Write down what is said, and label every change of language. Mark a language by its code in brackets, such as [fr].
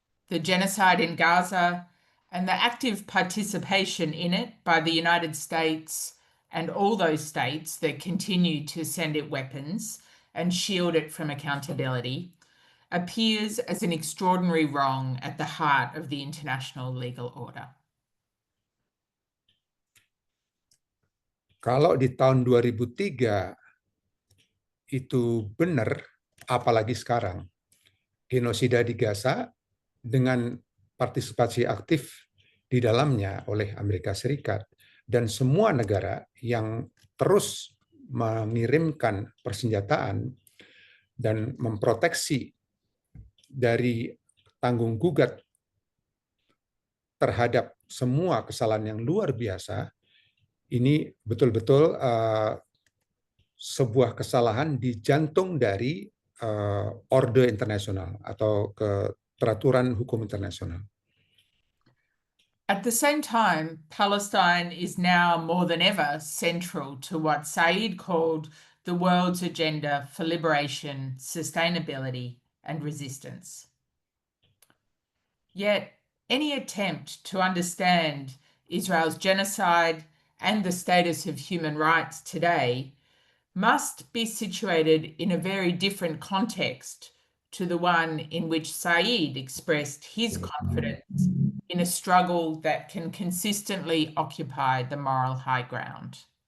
[en] The genocide in Gaza and the active participation in it by the United States and all those states that continue to send it weapons and shield it from accountability appears as an extraordinary wrong at the heart of the international legal order. [id] Kalau di tahun 2003 itu benar, apalagi sekarang. Genosida di Gaza dengan partisipasi aktif di dalamnya oleh Amerika Serikat dan semua negara yang terus mengirimkan persenjataan dan memproteksi dari tanggung gugat terhadap semua kesalahan yang luar biasa, ini betul-betul sebuah kesalahan di jantung dari orde internasional atau peraturan hukum internasional. [en] At the same time, Palestine is now more than ever central to what Said called the world's agenda for liberation, sustainability, and resistance. Yet, any attempt to understand Israel's genocide and the status of human rights today must be situated in a very different context to the one in which Said expressed his confidence in a struggle that can consistently occupy the moral high ground.